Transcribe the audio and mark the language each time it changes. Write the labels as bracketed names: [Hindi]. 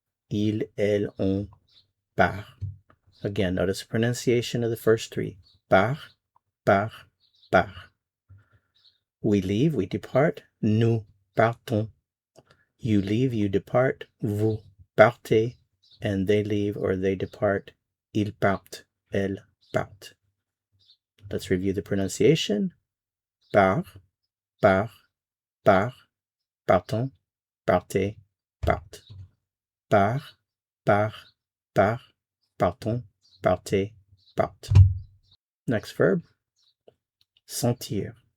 [French] Il, elle, on part. [English] Again, notice the pronunciation of the first three. [French] Part, part, part. [English] We leave, we depart. [French] Nous partons. [English] You leave, you depart. [French] Vous partez. [English] And they leave or they depart. [French] Ils partent, elles partent. [English] Let's review the pronunciation. [French] Part, part, part, partons, partez, part. Part, part, part, partons, partez, part. [English] Next verb, sentir.